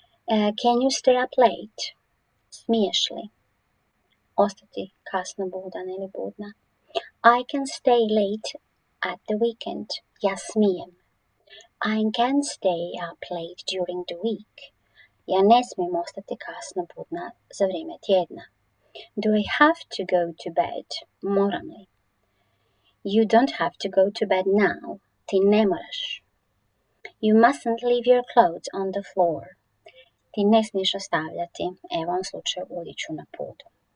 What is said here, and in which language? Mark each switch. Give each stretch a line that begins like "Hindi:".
English: Can you stay up late?
Croatian: Smiješ li ostati kasno budan ili budna?
English: I can stay late at the weekend.
Croatian: Ja smijem.
English: I can stay up late during the week.
Croatian: Ja ne smijem ostati kasno budna za vrijeme tjedna.
English: Do I have to go to bed?
Croatian: Moram li?
English: You don't have to go to bed now.
Croatian: Ti ne moraš.
English: You mustn't leave your clothes on the floor.
Croatian: Ti ne smiješ ostavljati, evo u ovom slučaju, odjeću na podu.